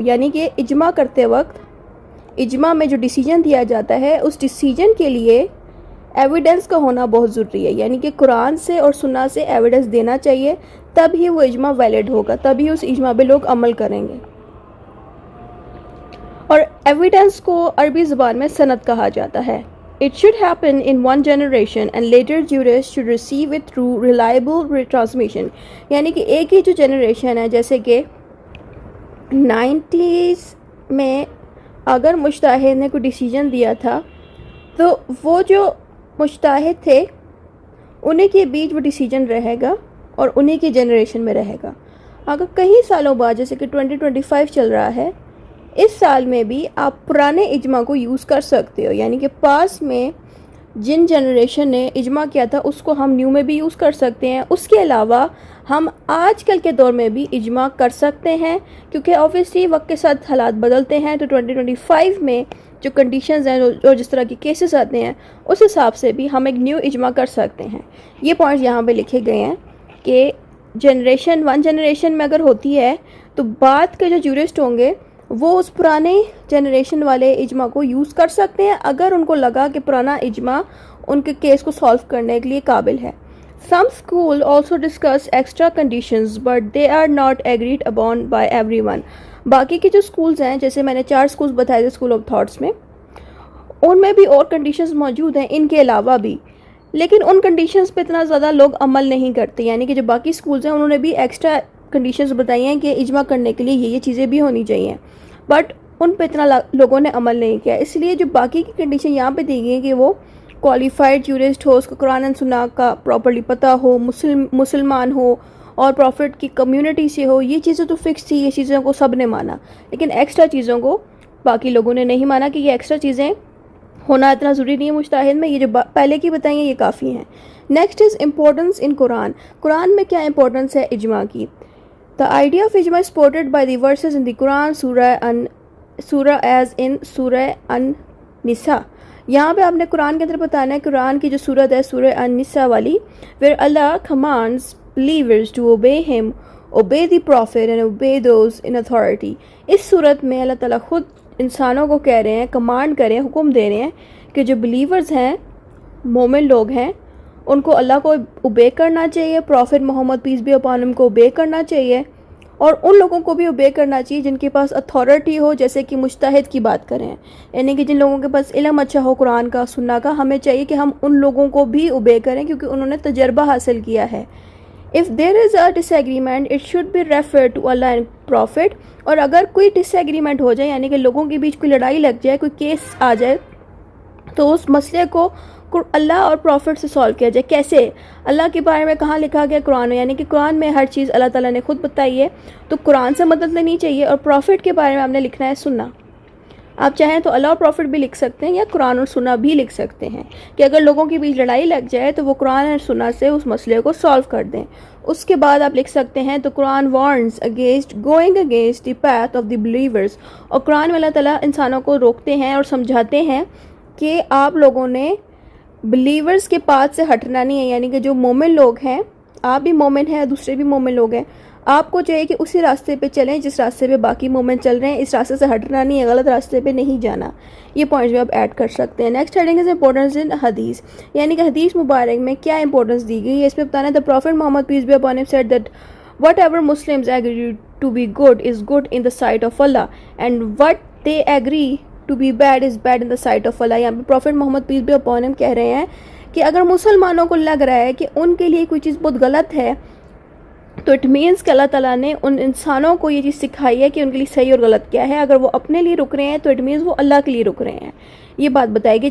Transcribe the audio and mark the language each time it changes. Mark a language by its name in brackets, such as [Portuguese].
[Urdu] یعنی کہ اجماع کرتے وقت اجماع میں جو ڈیسیجن دیا جاتا ہے اس ڈیسیجن کے لیے ایویڈنس کا ہونا بہت ضروری ہے. یعنی کہ قرآن سے اور سنہ سے ایویڈنس دینا چاہیے، تب ہی وہ اجماع ویلڈ ہوگا، تب ہی اس اجماع پہ لوگ عمل کریں گے. اور ایویڈنس کو عربی زبان میں سند کہا جاتا ہے. [English] It should happen in one generation and later jurists should receive it through reliable transmission. [Urdu] یعنی کہ ایک ہی جو جنریشن ہے، جیسے کہ 90s میں اگر مجتہد نے کوئی ڈیسیجن دیا تھا تو وہ جو مجتہد تھے انہیں کے بیچ وہ ڈیسیجن رہے گا اور انہیں کی جنریشن میں رہے گا. اگر کئی سالوں بعد جیسے کہ 2025 چل رہا ہے، اس سال میں بھی آپ پرانے اجماع کو یوز کر سکتے ہو. یعنی کہ پاس میں جن جنریشن نے اجماع کیا تھا اس کو ہم نیو میں بھی یوز کر سکتے ہیں. اس کے علاوہ ہم آج کل کے دور میں بھی اجماع کر سکتے ہیں کیونکہ آبویسلی وقت کے ساتھ حالات بدلتے ہیں. تو 2025 میں جو کنڈیشنز ہیں اور جس طرح کے کیسز آتے ہیں اس حساب سے بھی ہم ایک نیو اجماع کر سکتے ہیں. یہ پوائنٹس یہاں پہ لکھے گئے ہیں کہ ون جنریشن میں اگر ہوتی ہے تو بعد کے جو جورسٹ ہوں گے وہ اس پرانے جنریشن والے اجماع کو یوز کر سکتے ہیں اگر ان کو لگا کہ پرانا اجماع ان کے کیس کو سالو کرنے کے لیے قابل ہے. [English] Some school also discuss extra conditions but they are not agreed upon by everyone. [Urdu] باقی کے جو سکولز ہیں، جیسے میں نے 4 سکولز بتائے تھے اسکول آف تھاٹس میں، ان میں بھی اور کنڈیشنز موجود ہیں ان کے علاوہ بھی، لیکن ان کنڈیشنز پہ اتنا زیادہ لوگ عمل نہیں کرتے. یعنی کہ جو باقی سکولز ہیں انہوں نے بھی ایکسٹرا کنڈیشنز بتائی ہیں کہ اجماع کرنے کے لیے یہ چیزیں بھی ہونی چاہیے، بٹ ان پہ اتنا لوگوں نے عمل نہیں کیا. اس لیے جو باقی کی کنڈیشن یہاں پہ دی گئی ہیں کہ وہ کوالیفائڈ جورسٹ ہو، اس کو قرآن و سنہ کا پراپرلی پتہ ہو، مسلمان ہو اور پروفٹ کی کمیونٹی سے ہو، یہ چیزیں تو فکس تھی، یہ چیزوں کو سب نے مانا. لیکن ایکسٹرا چیزوں کو باقی لوگوں نے نہیں مانا کہ یہ ایکسٹرا چیزیں ہونا اتنا ضروری نہیں ہے مجتہد میں. یہ جو پہلے کی بتائیں ہیں یہ کافی ہیں. [English] Next is importance in Quran. [Urdu] قرآن میں کیا امپورٹنس ہے اجماع کی؟ [English] The idea of ijma is supported by the verses in the Quran, Surah Surah as in Surah النساء. [Urdu] یہاں پہ آپ نے قرآن کے اندر بتانا ہے قرآن کی جو صورت ہے سورہ النساء والی, [English] where Allah commands believers to obey him, obey the prophet and obey those in authority. [Urdu] اس صورت میں اللہ تعالیٰ خود انسانوں کو کہہ رہے ہیں, کمانڈ کر رہے ہیں, حکم دے رہے ہیں کہ جو بلیورز ہیں, مومن لوگ ہیں, ان کو اللہ کو اوبے کرنا چاہیے, profit Muhammad piece be upon ہم کو اوبے کرنا چاہیے, اور ان لوگوں کو بھی اوبے کرنا چاہیے جن کے پاس اتھارٹی ہو, جیسے کہ مجتہد کی بات کریں, یعنی کہ جن لوگوں کے پاس علم اچھا ہو قرآن کا سننا کا. ہمیں چاہیے کہ ہم ان لوگوں کو بھی اوبے کریں کیونکہ انہوں نے تجربہ حاصل کیا ہے. [English] If there is a disagreement, it should be referred to Allah and Prophet. [Urdu] اور اگر کوئی ڈس ایگریمنٹ ہو جائے, یعنی کہ لوگوں کے بیچ کوئی لڑائی لگ جائے, کوئی کیس آ جائے, تو اس مسئلے کو اللہ اور پروفٹ سے سالو کیا جائے. کیسے؟ اللہ کے بارے میں کہاں لکھا گیا؟ قرآن میں, یعنی کہ قرآن میں ہر چیز اللہ تعالیٰ نے خود بتائی ہے, تو قرآن سے مدد لینی چاہیے. اور پروفٹ کے بارے میں آپ نے لکھنا ہے سننا. آپ چاہیں تو اللہ اور پروفٹ بھی لکھ سکتے ہیں یا قرآن اور سننا بھی لکھ سکتے ہیں کہ اگر لوگوں کے بیچ لڑائی لگ جائے تو وہ قرآن اور سننا سے اس مسئلے کو سالو کر دیں. اس کے بعد آپ لکھ سکتے ہیں تو [English] Quran warns against going against the path of the believers. [Urdu] اور قرآن میں اللہ تعالیٰ انسانوں کو روکتے ہیں اور سمجھاتے ہیں کہ آپ لوگوں نے بلیورز کے پاتھ سے ہٹنا نہیں ہے, یعنی کہ جو مومن لوگ ہیں, آپ بھی مومن ہیں, دوسرے بھی مومن لوگ ہیں, آپ کو چاہیے کہ اسی راستے پہ چلیں جس راستے پہ باقی مومن چل رہے ہیں. اس راستے سے ہٹنا نہیں ہے, غلط راستے پہ نہیں جانا. یہ پوائنٹس بھی آپ ایڈ کر سکتے ہیں. [English] next heading is importance in hadith, [Urdu] یعنی کہ حدیث مبارک میں کیا امپورٹنس دی گئی ہے. اس میں بتانا ہے [English] the Prophet Muhammad peace be upon him said that whatever Muslims agree to be good is good in the sight of Allah and what they agree to be bad is bad in the sight of Allah. [Urdu] یہاں پہ profit Muhammad piece be upon him کہہ رہے ہیں کہ اگر مسلمانوں کو لگ رہا ہے کہ ان کے لیے کوئی چیز بہت غلط ہے, تو [English] it means [Urdu] کہ اللہ تعالیٰ نے ان انسانوں کو یہ چیز سکھائی ہے کہ ان کے لیے صحیح اور غلط کیا ہے. اگر وہ اپنے لیے رک رہے ہیں تو اٹ مینس وہ اللہ کے لیے رک رہے ہیں. یہ بات بتائے گی.